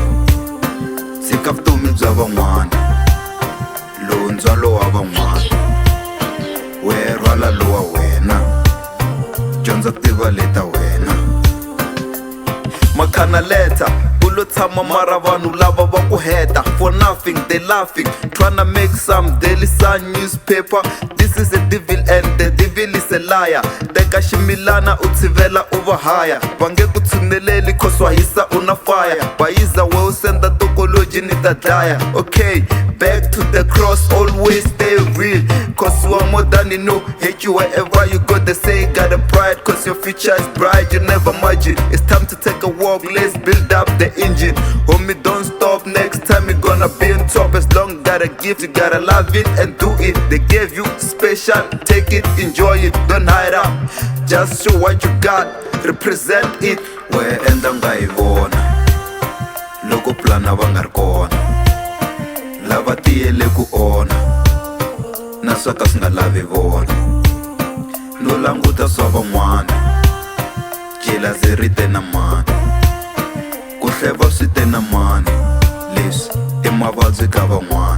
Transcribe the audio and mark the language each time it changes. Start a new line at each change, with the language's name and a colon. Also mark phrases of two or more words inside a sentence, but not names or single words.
Tsonga: Tshika vutomi bya van'wana, lowu ndzwalo wa van'wana, we rhwala lowa wena, dyondza ku tiva leta wena. Makhana letter, u lo tshama mara vanhu lava va ku heta.
English: For nothing they laughing, tryna make some daily sun newspaper. This is the devil and the devil is a liar.
Tsonga: Teka ximilana u tshivela u va haya, va nge ku tshuneleli cause wa hisa u na fire. Bayiza we u senda tokology ni ta dlaya.
English: Okay, back to the cross, always stay real, cause you are more than you know. Hate you wherever you go, they say you got a pride, cause your future is bright, you never imagine. It's time to take a walk, let's build up the engine. Homie, don't stop, next time you're gonna be on top. As long as you got a gift, you gotta love it and do it. They gave you special, take it, enjoy it, don't hide up. Just show what you got, represent it.
Tsonga: We endla Ungayi Vona loko plana va nga ri kona, lava tiyele ku ona na swo ka swi nga lavi vona. No languta swa van'wana, jealousy ri te na mani, ku hleva swi te na mani, leswi i mavabyi ka van'wana.